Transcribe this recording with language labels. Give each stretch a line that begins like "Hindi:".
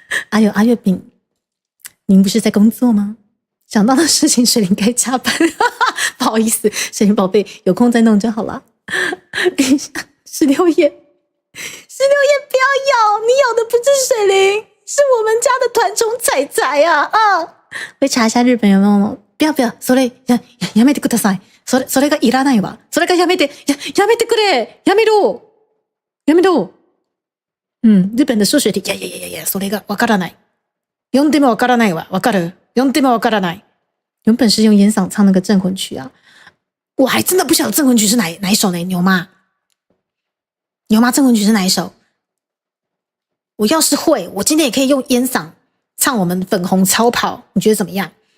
Chinese: 阿月饼，您不是在工作吗？想到的事情，水灵该加班。不好意思，水灵宝贝，有空再弄就好了。等一下，16页不要咬，你咬的不是水灵，是我们家的团宠彩彩啊！会查一下日本有没有？不要，
Japanese: それやめてください。それがいらないわ。それがやめてくれ。やめろ。
Chinese: 日本的数学题，
Japanese: それがわからない。読んでもわからないわ。わかる？読んでもわからない。
Chinese: 原本是用烟嗓唱那个镇魂曲啊，我还真的不晓得镇魂曲是哪一首呢？牛妈镇魂曲是哪一首？我要是会，我今天也可以用烟嗓唱我们粉红超跑，你觉得怎么样？